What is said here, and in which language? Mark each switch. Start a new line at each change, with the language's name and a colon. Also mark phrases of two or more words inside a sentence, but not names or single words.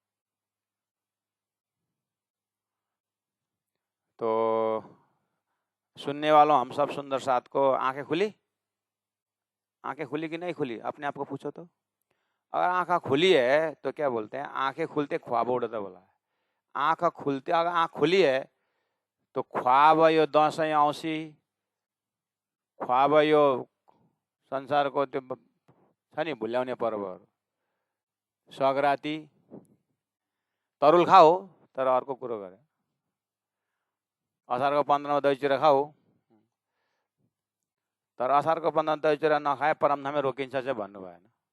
Hindi: तो सुनने वालों, हम सब सुंदर साथ को आंखें खुली? आंखें खुली कि नहीं खुली? अपने आप को पूछो तो। अगर आंखें खुली है तो क्या बोलते हैं? आंखें खुलते ख्वाब उड़ता बोला है। आंख खुलते, अगर आंख खुली है तो ख्वाब
Nepali: यो दसैँ औँसी, ख्वाब यो संसारको त्यो छ नि भुल्याउने पर्वहरू, सग्राती, तरुल खाऊ तर अर्को कुरो गरे, असारको 15 दही चिरा खाऊ तर असारको 15 दही चिरा नखाए परमधाममै रोकिन्छ चाहिँ भन्नु भएन।